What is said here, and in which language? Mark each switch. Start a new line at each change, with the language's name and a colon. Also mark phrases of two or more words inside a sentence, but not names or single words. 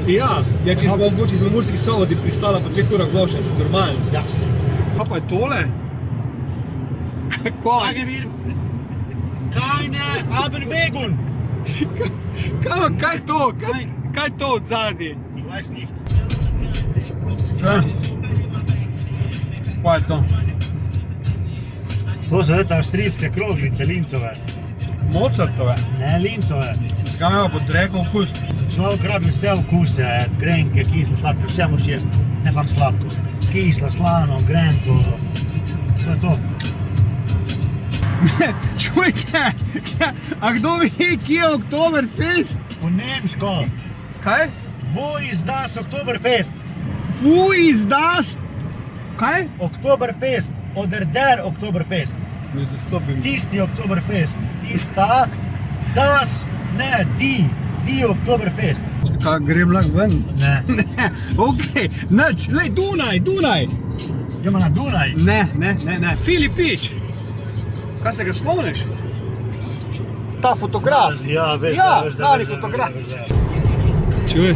Slovenian: Ja, če smo v Murski Soboti pristala po 2 urah vožnje, se normalno. Ja. Kaj pa je tole? Kaj? Mir. Kaj ne, Abenvegun. Kaj je to? Kaj je to od zadnji?
German: Ich weiß nicht.
Slovenian: Kaj je to? To so te avstrijske kroglice, lincove. Mozartove. Ne, lincove. Zakaj ima pod reko okus? Človek rabi vse okuse, grenke, kislo, sladko, vse moraš jesti. Ne samo sladko. Kislo, slano, grenko. To je to. Čuj, a kdo ve, kje je Oktoberfest? Po nemško. Kaj?
German: Wo ist das Oktoberfest? Wo ist das? Kaj? Oktoberfest. Oder der Oktoberfest.
Slovenian: Ne zastopim. Tisti Oktoberfest. Tista,
German: das, ne, die Oktoberfest.
Slovenian: Kaj, grem lahko ven? Ne. Ne, okej, nič, lej, Dunaj. Gremo na Dunaj. Ne. Filipič. Kaj se ga spomniš? Ta fotograf. Ja, veš, Ja, veš, stari veš, fotograf. veš, veš. Čuj,